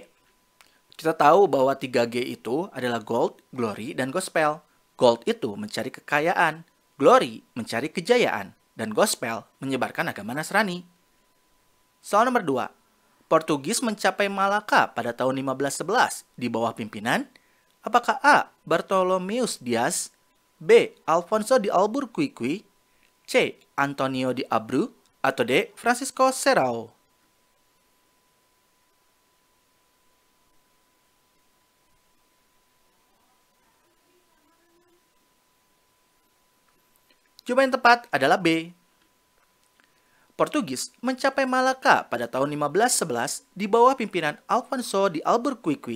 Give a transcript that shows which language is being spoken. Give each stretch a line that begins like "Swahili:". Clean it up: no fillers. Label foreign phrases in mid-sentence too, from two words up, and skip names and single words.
Indonesian: Kita tahu bahwa 3G itu adalah Gold, Glory, dan Gospel. Gold itu mencari kekayaan, Glory mencari kejayaan, dan Gospel menyebarkan agama Nasrani. Soal nomor 2. Portugis mencapai Malaka pada tahun 1511 di bawah pimpinan apakah A. Bartolomeus Dias, B. Alfonso de Albuquerque, C. Antonio de Abreu, atau D. Francisco Serrao. Jawaban yang tepat adalah B. Portugis mencapai Malaka pada tahun 1511 di bawah pimpinan Alfonso de Albuquerque.